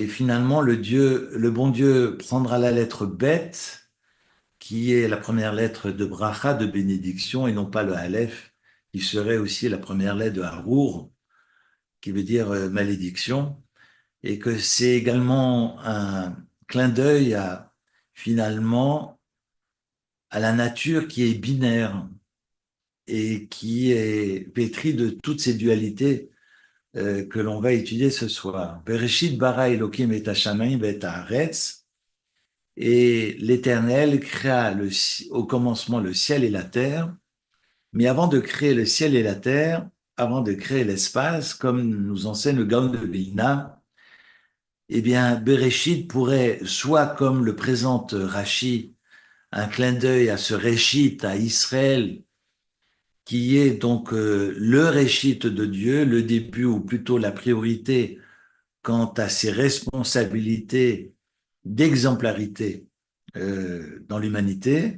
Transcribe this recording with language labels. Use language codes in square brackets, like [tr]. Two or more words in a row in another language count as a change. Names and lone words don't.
[fr] finalement le bon Dieu prendra la lettre bête, qui est la première lettre de bracha, de bénédiction, et non pas le aleph, qui serait aussi la première lettre de harour, qui veut dire malédiction, et que c'est également un clin d'œil à finalement à la nature qui est binaire et qui est pétrie de toutes ces dualités que l'on va étudier ce soir. [he] בראשית ברא אלוקים את השמים את הארץ, [fr] et l'Éternel créa au commencement le ciel et la terre, mais avant de créer le ciel et la terre, avant de créer l'espace, comme nous enseigne le Gaon de Vilna, eh bien, Bereshit pourrait, soit comme le présente Rashi, un clin d'œil à ce Réchit, à Israël, qui est donc le Réchit de Dieu, le début ou plutôt la priorité quant à ses responsabilités d'exemplarité dans l'humanité.